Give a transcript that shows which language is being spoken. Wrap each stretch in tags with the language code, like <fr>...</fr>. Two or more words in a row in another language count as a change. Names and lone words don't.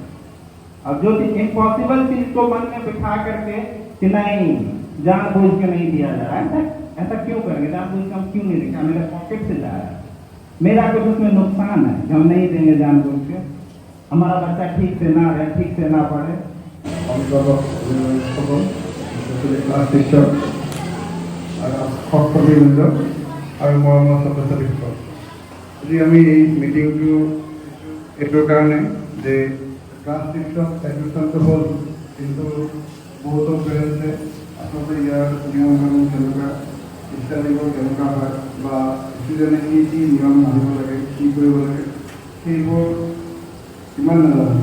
<hi>अब जो चीज इम्पॉसिबल चीज को मन में बिठा करके कि नहीं जानबूझ के नहीं दिया जा रहा है, ऐसा क्यों करेंगे, जानबूझ के हम क्यों नहीं देखा, मेरे पॉकेट से जा रहा है, मेरा कुछ उसमें नुकसान है कि हम नहीं देंगे जानबूझ के, हमारा बच्चा ठीक से ना रहे, ठीक से ना पढ़े।</hi> <en>class teacher</en> <as>সহকৰ্মীবৃন্দ আৰু মৰমৰ ছাত্ৰ ছাত্ৰীসকল, আজি আমি এই মিটিংটো এইটোৰ কাৰণে যে ক্লাছ 6ৰ এডমিশ্যনটো হ'ল, কিন্তু বহুতো পেৰেণ্টছে আচলতে ইয়াৰ নিয়ম কানুন কেনেকুৱা, ষ্টাডিবোৰ কেনেকুৱা হয় বা ষ্টুডেণ্টে কি কি নিয়ম মানিব লাগে, কি কৰিব লাগে, সেইবোৰ ইমান নাজানে।</as>